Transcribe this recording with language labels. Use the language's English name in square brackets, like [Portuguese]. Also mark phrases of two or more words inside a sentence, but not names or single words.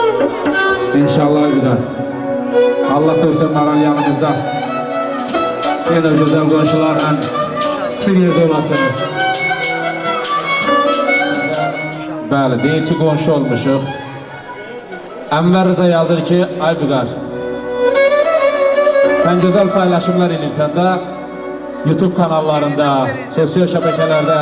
[Azerbaijani] İnşallah Aybüqar. Allah koysun maral yanımızda. Yine güzel komşularla bir yerde olasınız. Bəli, deyir ki, qonşu olmuşuq. Ənvər Rıza yazır ki, Aybüqar, sən gözəl paylaşımlar edirsən də YouTube kanallarında, sosial şəbəkələrdə.